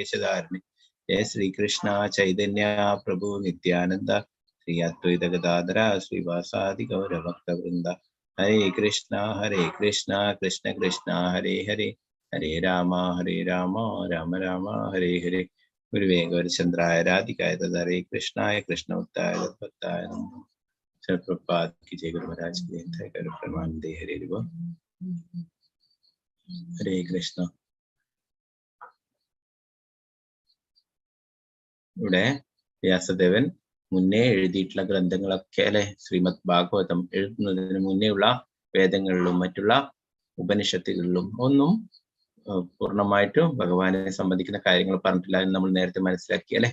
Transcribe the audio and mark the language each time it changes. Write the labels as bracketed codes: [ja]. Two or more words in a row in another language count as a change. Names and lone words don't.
[sa] जय श्रीकृष्ण चैतन्य प्रभु नित्यानन्द श्री अद्वैत गदाधर श्रीवासादि गौरभक्तवृन्द. हरे कृष्ण कृष्ण कृष्ण हरे हरे, हरे राम राम राम हरे हरे. गुरुवे गौरचन्द्राय राधिकाय हरे कृष्णाय कृष्णोत्ताय भक्ताय नमः. [hi] प्रभुपाद की जय, गुरु महाराज की जय, कर प्रणाम दे हरे रिव. हरे कृष्ण. [ml] ഇവിടെ വ്യാസദേവൻ മുന്നേ എഴുതിയിട്ടുള്ള ഗ്രന്ഥങ്ങളൊക്കെ അല്ലെ, ശ്രീമദ് ഭാഗവതം എഴുതുന്നതിന് മുന്നേയുള്ള വേദങ്ങളിലും മറ്റുള്ള ഉപനിഷത്തുകളിലും ഒന്നും പൂർണ്ണമായിട്ടും ഭഗവാനെ സംബന്ധിക്കുന്ന കാര്യങ്ങൾ പറഞ്ഞിട്ടില്ല എന്ന് നമ്മൾ നേരത്തെ മനസ്സിലാക്കി അല്ലെ.